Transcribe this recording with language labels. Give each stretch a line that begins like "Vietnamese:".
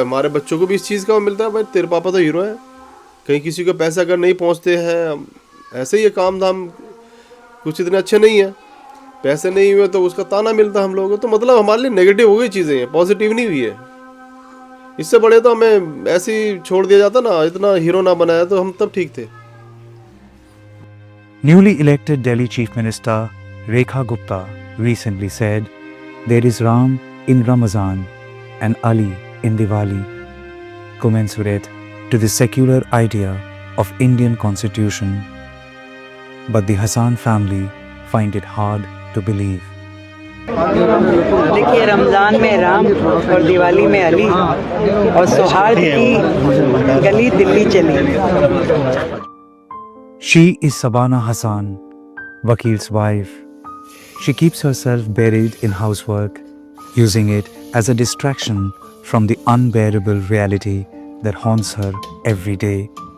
Hindi: हमारे बच्चों को भी इस चीज़ का मिलता है, भाई तेरे पापा तो हीरो है, कहीं किसी को पैसे अगर नहीं पहुँचते हैं, ऐसे ही काम धाम कुछ इतने अच्छे नहीं है, पैसे नहीं हुए तो उसका ताना मिलता हम लोगों को। तो मतलब हमारे लिए नेगेटिव हो गई चीज़ें, हैं पॉजिटिव नहीं हुई है। इससे बड़े तो हमें ऐसे ही छोड़ दिया जाता ना, इतना हीरो ना बनाया तो हम तब ठीक थे।
English: Newly elected Delhi Chief Minister Rekha Gupta recently said, "There is Ram in Ramazan and Ali in Diwali, commensurate to the secular idea of Indian Constitution." But the Hassan family find it hard to believe.
Hindi: देखिए, रमज़ान में राम और दिवाली में अली और सौहार्द की गली दिल्ली चली।
English: She is Sabana Hassan, Wakil's wife. She keeps herself buried in housework, using it as a distraction from the unbearable reality that haunts her every day.